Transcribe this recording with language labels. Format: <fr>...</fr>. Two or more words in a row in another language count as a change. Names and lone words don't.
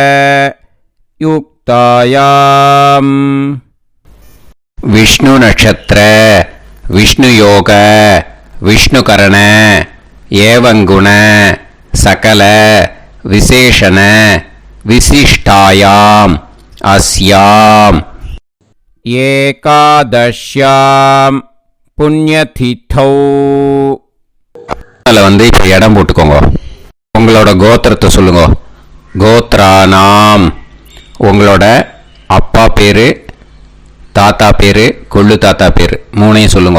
<sa>युक्तायां विष्णु नक्षत्र विष्णु योग विष्णुकरण एवं गुण सकल विशेषण विशिष्टायां अस्यां ஏகாதஷ்யாம் புண்ணியதிதௌ.</sa> <ta>அதில் வந்து இப்போ இடம் போட்டுக்கோங்க. உங்களோட கோத்திரத்தை சொல்லுங்க. கோத்ரானாம் உங்களோட அப்பா பேர், தாத்தா பேர், கொள்ளு தாத்தா பேர் 3ஐயும் சொல்லுங்க.</ta>